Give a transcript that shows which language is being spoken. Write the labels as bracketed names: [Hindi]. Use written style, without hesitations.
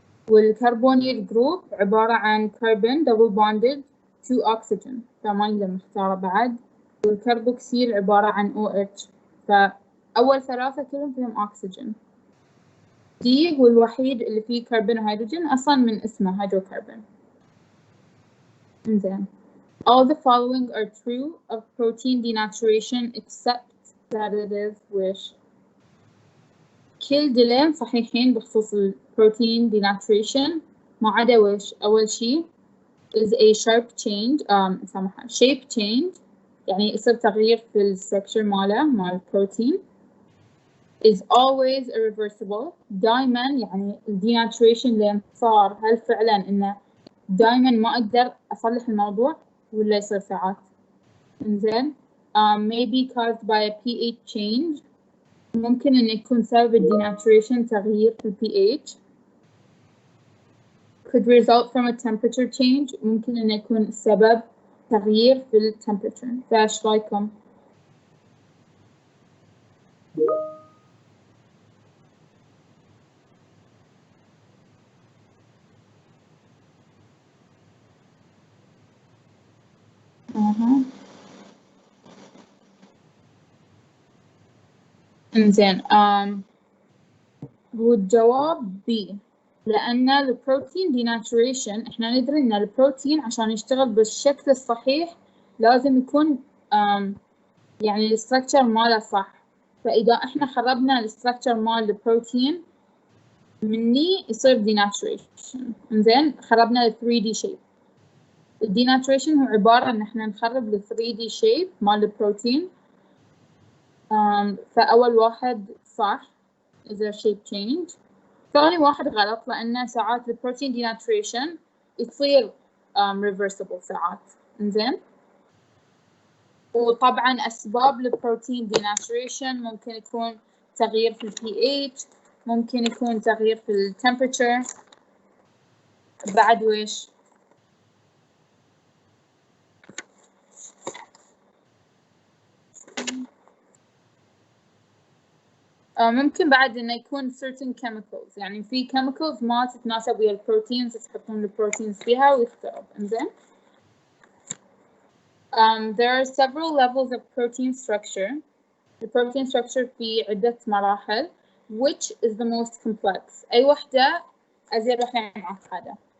[Arabic] والكربونيل جروب عبارة عن كربون [English] double bonded to [Arabic] أكسجين، فما نقدر نختاره بعد. والكربوكسيل عبارة عن OH، فأول ثلاثة كلهم فيهم أكسجين. دي هو الوحيد اللي فيه كربون وهيدروجين أصلاً من اسمه هيدروكربون. [English] Enzyme, all the following are true of protein denaturation except that it is wish. [Arabic] كل دلين صحيحين بخصوص البروتين denaturation ما عدا وش. أول شي [English] is a sharp change shape change، [Arabic] يعني يصير تغيير في الستركتشر مال البروتين. [English] is always irreversible، [Arabic] دائما يعني denaturation اللي صار هل فعلا إنه دائما ما أقدر أصلح الموضوع ولا يصير ساعات. إنزين، [English] may be caused by a pH change، [Arabic] ممكن إنه يكون سبب denaturation تغيير في pH. [English] could result from a temperature change، [Arabic] ممكن إنه يكون سبب تغيير في ال temperature. فايش رايكم؟ إنزين، هو الجواب B، لأن البروتين denaturation إحنا ندري إن البروتين عشان يشتغل بالشكل الصحيح لازم يكون يعني الستركتشر ماله صح. فإذا إحنا خربنا الستركتشر مال البروتين مني يصير denaturation. إنزين، خربنا ال 3D shape. ال denaturation هو عبارة إن إحنا نخرب ال 3D shape مال البروتين. فأول واحد صح [English] is a shape change. [Arabic] ثاني واحد غلط، لأن ساعات البروتين denaturation يصير reversible ساعات. إنزين، وطبعا أسباب البروتين denaturation ممكن يكون تغيير في ال pH، ممكن يكون تغيير في ال temperature. بعد ويش؟ ممكن بعد إنه يكون certain chemicals، يعني في chemicals ما تتناسب ويا البروتينز تحطون البروتينز فيها ويخترب. إنزين. [English] There are several levels of protein structure. The protein structure [Arabic] في عدة مراحل. [English] Which is the most complex؟ [Arabic] أي وحدة أزيد وحدة معقدة؟